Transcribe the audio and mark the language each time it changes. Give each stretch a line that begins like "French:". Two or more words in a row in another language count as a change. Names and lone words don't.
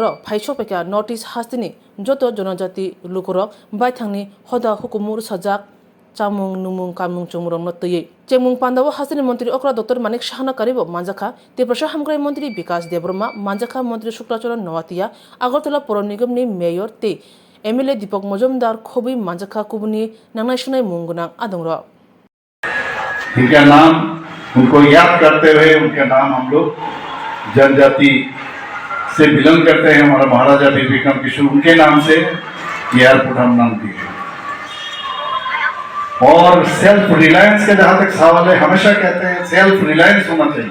Kok Borok: फाइसपेका नॉर्थ ईस्ट हास्तिनि जत जनजाति लुकरक बायथांनि हदा हुकुमुर सजाक चामुं नुमुं कामुं चमुरंनो तयै चेमुं पांदाव हास्तिनि मंत्री अक्रा डॉक्टर मानिक शाहना कारिबो मानजाखा तेप्रसा हामग्राय मंत्री विकास देबरमा मानजाखा मंत्री शुक्लाचरण नवातिया आगरतला पौर निगमनि मेयर ते एमएलए दीपक मजुमदार खबि मानजाखा कुबुनि नांनाय सुनाय मुंगुनां आदंर
Hindi: इनका नाम उनको याद करते हुए उनका नाम हम लोग जनजाति से बिलोंग करते हैं। हमारा महाराजा वीर विक्रम किशोर उनके नाम से एयरपोर्ट हम नाम दिए। और
English: self reliance
Hindi: के जहाँ तक सवाल है, हमेशा कहते हैं
English: self reliance
Hindi: होना चाहिए।